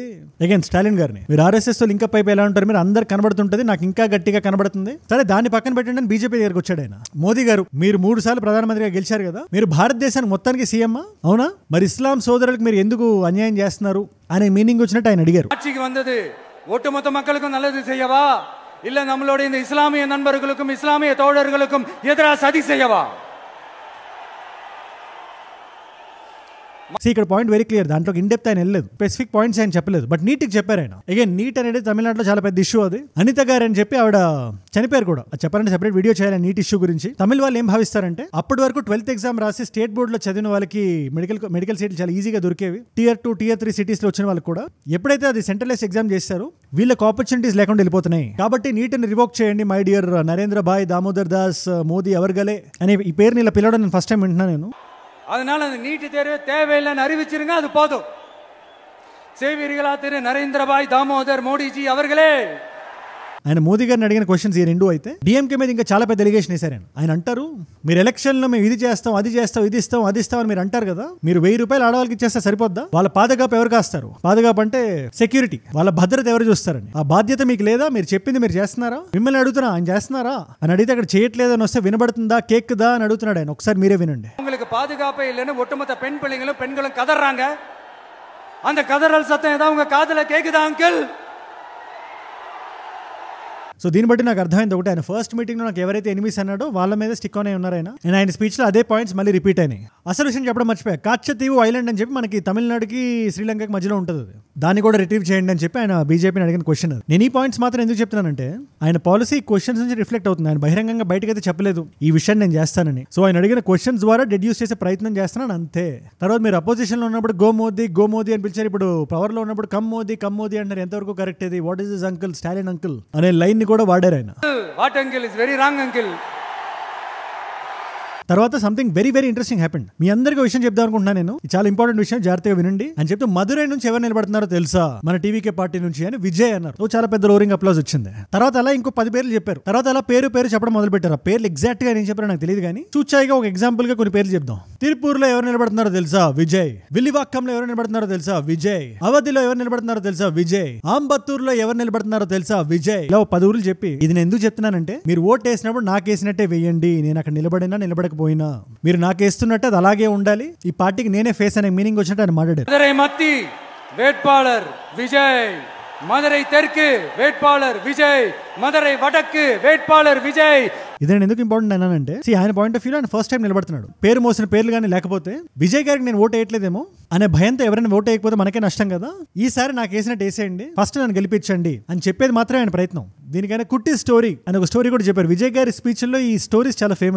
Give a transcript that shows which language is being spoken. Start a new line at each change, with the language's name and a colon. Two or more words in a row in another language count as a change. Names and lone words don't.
Telugu: అగైన్ స్టాలిన్ గారిని మీరు ఆర్ఎస్ఎస్ తో లింకప్ అయిపోయి ఎలా ఉంటారు మీరు, అందరు కనబడుతుంటది, నాకు ఇంకా గట్టిగా కనబడుతుంది. సరే దాన్ని పక్కన పెట్టండి అని బీజేపీ దగ్గరకు వచ్చాడు ఆయన. మోదీ గారు, మీరు 3 సార్లు ప్రధానమంత్రిగా గెలిచారు కదా, మీరు భారతదేశానికి మొత్తానికి సీఎం అవునా, మరి ఇస్లాం సోదరులకు మీరు ఎందుకు అన్యాయం చేస్తున్నారు అనే మీనింగ్ వచ్చినట్టు ఆయన అడిగారు.
Tamil: ஆட்சிக்கு வந்தது ஒட்டுமொத்த மக்களுக்கும் நல்லது செய்யவா, இல்ல நம்மளோட இந்த இஸ்லாமிய நண்பர்களுக்கும் இஸ்லாமிய தோழர்களுக்கும் எதிராக சதி செய்யவா?
Telugu: ఇక్కడ
English: point very clear.
Telugu: దాంట్లో ఇన్డెప్త్ ఆయన వెళ్ళలేదు,
English: specific points
Telugu: ఆయన చెప్పలేదు, బట్ నీట్ కి చెప్పారు ఆయన. అగైన్ నీట్ అనేది తమిళనాడులో చాలా పెద్ద ఇష్యూ. అది అనిత గారు అని చెప్పి ఆవిడ చనిపోయారు కూడా. అది చెప్పాలంటే సెపరేట్ వీడియో చేయాలి నీట్ ఇష్యూ గురించి. తమిళ వాళ్ళు ఏం భావిస్తారంటే అప్పటి వరకు 12th ఎగ్జామ్ రాసి స్టేట్ బోర్డు లో చదివిన వాళ్ళకి మెడికల్ సీట్లు చాలా ఈజీగా దొరికేవి. Tier 2, Tier 3 సిటీస్ లో వచ్చిన వాళ్ళకి కూడా ఎప్పుడైతే అది సెంట్రలైజ్ ఎగ్జామ్ చేస్తారో వీళ్ళకి ఆపర్చునిటీస్ లేకుండా వెళ్ళిపోతున్నాయి. కాబట్టి నీట్ని రివోక్ చేయండి
English: my dear
Telugu: నరేంద్ర భాయ్ దామోదర్ దాస్ మోదీ అవర్గలే అనే ఈ పేరుని ఇలా పిలవడం నేను
English: first time
Telugu: వింటున్నాను నేను.
Tamil: அதனால அந்த நீட்டு தேர்வு தேவையில்லைன்னு அறிவிச்சிருங்க, அது போதும். செய்வீர்களா திரு நரேந்திரபாய் தாமோதர் மோடிஜி அவர்களே?
Telugu: ఆయన మోదీ గారిని అడిగిన క్వశ్చన్స్ ఈ 2 అయితే డిఎంకే మీద ఇంకా చాలా పెద్ద ఎలిగేషన్ వేశారు. ఆయన అంటారు, మీరు ఎలక్షన్లో మేము ఇది చేస్తాం, అది చేస్తాం, ఇది ఇస్తాం, అది ఇస్తాం అని మీరు అంటారు కదా, మీరు 1000 రూపాయలు ఆడవాళ్ళకి ఇచ్చేస్తే సరిపోద్దా? వాళ్ళ పాదగాపు ఎవరు కాస్తారు? పాదగాపు అంటే సెక్యూరిటీ, వాళ్ళ భద్రత ఎవరు చూస్తారని. ఆ బాధ్యత మీకు లేదా? మీరు చెప్పింది మీరు చేస్తున్నారా? మిమ్మల్ని అడుగుతున్నా, ఆయన చేస్తున్నారా అని అడిగితే అక్కడ చేయట్లేదని వస్తే వినబడుతుందా, కేక్దా అని అడుగుతున్నాడు ఆయన. ఒకసారి మీరే వినండి.
Tamil: உங்களுக்கு பாதுகாப்பே இல்லைன்னு ஒட்டுமொத்த பெண்களும் கதறாங்க. அந்த கதறல் சத்தம் ஏதாவது உங்க காதுல கேக்குதா அங்கிள்?
Telugu: సో దీన్ని బట్టి నాకు అర్థమైంది ఒకటి, ఆయన
English: first meeting
Telugu: లో నాకు ఎవరైతే ఎనిమిస్ అన్నాడో వాళ్ళ మీద
English: stick on
Telugu: ఉన్నారు ఆయన. ఆయన స్పీచ్ లో అదే పాయింట్స్ మళ్ళీ రిపీట్ అయినాయి. అసలు విషయం చెప్పడం మర్చిపోయా, కాచ్చతీవు ఐలాండ్ అని చెప్పి మనకి తమిళనాడుకి శ్రీలంకకి మధ్యలో ఉంటుంది, దాన్ని కూడా రిట్రీవ్ చేయండి అని చెప్పి ఆయన బీజేపీని అడిగిన క్వశ్చన్. నేను ఈ పాయింట్స్ మాత్రం ఎందుకు చెప్తున్నానంటే ఆయన పాలసీ క్వశ్చన్స్ నుంచి రిఫ్లెక్ట్ అవుతుంది. ఆయన బహిరంగంగా బయటకైతే చెప్పలేదు ఈ విషయాన్ని నేను చేస్తానని. సో ఆయన అడిగిన క్వశ్చన్స్ ద్వారా డెడ్యూస్ చేసే ప్రయత్నం చేస్తున్నాను అంతే. తర్వాత మీరు అపోజిషన్ లో ఉన్నప్పుడు గో మోదీ అని పిలిచారు, ఇప్పుడు పవర్ లో ఉన్నప్పుడు కమ్ మోదీ అంటారు. ఎంతవరకు కరెక్ట్ ఇది?
English: what is this uncle, Stalin uncle
Telugu: అనే లైన్ ని కూడా వాడారు ఆయన.
English: What uncle is very wrong uncle.
Telugu: తర్వాత
English: something very very interesting happened.
Telugu: మీ అందరికీ విషయం చెప్దాం అనుకుంటున్నాను నేను, చాలా ఇంపార్టెంట్ విషయం, జాగ్రత్తగా వినండి అని చెప్తూ మధురై నుంచి ఎవరు నిలబడుతున్నారో తెలుసా, మన టీవీకే పార్టీ నుంచి అని విజయ్ అన్నారు. చాలా పెద్ద
English: roaring applause
Telugu: వచ్చింది. తర్వాత అలా ఇంకో 10 పేర్లు చెప్పారు. తర్వాత అలా పేరు చెప్పడం మొదలు పెట్టారు. ఆ పేర్లు ఎగ్జాక్ట్ గా నేను చెప్పారో నాకు తెలియదు కానీ చూచాయిగా ఒక ఎగ్జాంపుల్ గా కొన్ని పేర్లు చెప్దాం. తిరుపూర్లో ఎవరు నిలబడుతున్నారో తెలుసా, విజయ్. విల్లివాక్కంలో ఎవరు నిలబడుతున్నారో తెలుసా, విజయ్. అవధిలో ఎవరు నిలబడుతున్నారో తెలుసా, విజయ్. ఆంబత్తూరులో ఎవరు నిలబడుతున్నారో తెలుసా, విజయ్. ఇలా 10 ఊర్లు చెప్పి ఇది నేను ఎందుకు చెప్తున్నానంటే, మీరు ఓట్ వేసినప్పుడు నాకేసినట్టే వేయండి. నేను అక్కడ నిలబడినా నిలబడకపోయినా మీరు నాకేస్తున్నట్టు అది అలాగే ఉండాలి. ఈ పార్టీకి నేనే ఫేస్ అనే మీనింగ్ వచ్చినట్టు ఆయన మాట్లాడారు.
Tamil: மதுரை மத்தி வேட்பாளர் விஜய், மதுரை தெற்கு வேட்பாளர் விஜய், மதுரை வடக்கு வேட்பாளர் விஜய்.
Telugu: ఇదే ఎందుకు ఇంపార్టెంట్ అన్నానంటే, ఆయన
English: point of view
Telugu: ఆయన
English: first time
Telugu: నిలబడుతున్నాడు. పేరు మోసిన పేర్లు కానీ లేకపోతే విజయ్ గారికి నేను ఓటు వేయట్లేదేమో అనే భయంతో ఎవరైనా ఓటు వేయకపోతే మనకే నష్టం కదా, ఈసారి నాకు వేసినట్టు వేసేయండి, ఫస్ట్ నన్ను గెలిపించండి అని చెప్పేది మాత్రమే ఆయన ప్రయత్నం. దీనికైనా కుట్టి స్టోరీ అని ఒక స్టోరీ కూడా చెప్పారు. విజయ్ గారి స్పీచ్ లో ఈ స్టోరీస్ చాలా ఫేమస్.